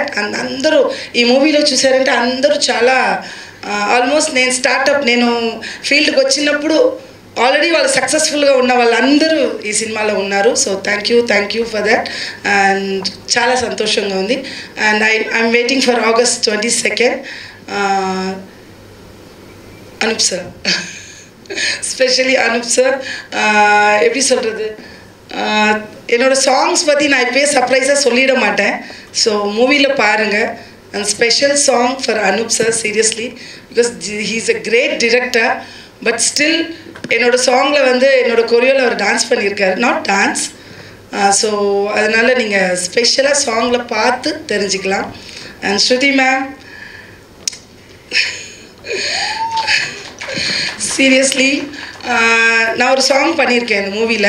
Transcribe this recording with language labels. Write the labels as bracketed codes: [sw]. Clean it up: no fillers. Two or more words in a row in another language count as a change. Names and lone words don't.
[te] అండ్ అందరూ ఈ మూవీలో చూసారంటే అందరూ చాలా ఆల్మోస్ట్ నేను ఫీల్డ్కి వచ్చినప్పుడు ఆల్రెడీ వాళ్ళు సక్సెస్ఫుల్గా ఉన్న వాళ్ళందరూ ఈ సినిమాలో ఉన్నారు. [en] so thank you for that. and [te] చాలా సంతోషంగా ఉంది. [en] and I'm waiting for August 22nd. [ta] அனுப் சார், ஸ்பெஷலி அனுப் சார், எப்படி சொல்கிறது, என்னோடய சாங்ஸ் பற்றி நான் இப்போயே சர்ப்ரைஸாக சொல்லிட மாட்டேன். ஸோ மூவியில் பாருங்கள். [en] And special song for Anup sir, seriously, because he's a great director, but still [ta] என்னோட சாங்கில் வந்து என்னோட கொரியோவில் அவர் டான்ஸ் பண்ணியிருக்காரு, [en] not dance. [ta] ஸோ அதனால் நீங்கள் ஸ்பெஷலாக சாங்கில் பார்த்து தெரிஞ்சுக்கலாம். அண்ட் ஸ்ருதி மேம், சீரியஸ்லி நான் ஒரு சாங் பண்ணியிருக்கேன் இந்த மூவியில்.